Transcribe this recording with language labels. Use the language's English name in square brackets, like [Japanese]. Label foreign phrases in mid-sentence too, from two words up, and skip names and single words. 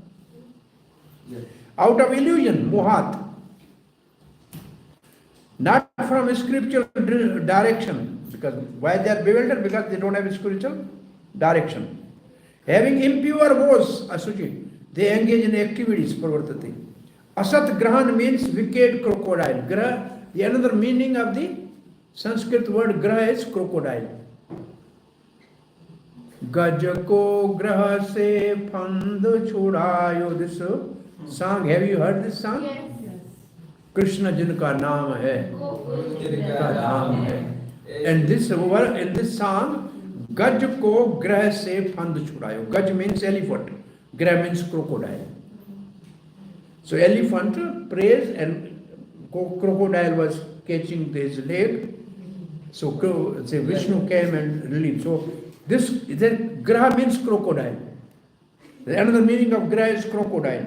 [English] Out of illusion, mohat. Not from spiritual direction. Because why they are bewildered? Because they don't have spiritual direction. Having impure vows, asuchi, they engage in activities, [Sanskrit] pravartate. [English] Asat grahan means wicked crocodile. Grah, the another meaning of the Sanskrit word grah is crocodile. [Hindi] गज को ग्राह से फंद छुड़ायो. [English] This song, have you heard this song? Yes. [Hindi] कृष्ण जिनका नाम है, जिनका नाम है. [English] And this in this song, [Hindi] गज को ग्राह से फंद छुड़ायो. [English] Gaj means elephant. Grah means crocodile. So elephant prays and crocodile was catching his leg. So Vishnu came and relieved. So this grah means crocodile. Another meaning of grah is crocodile.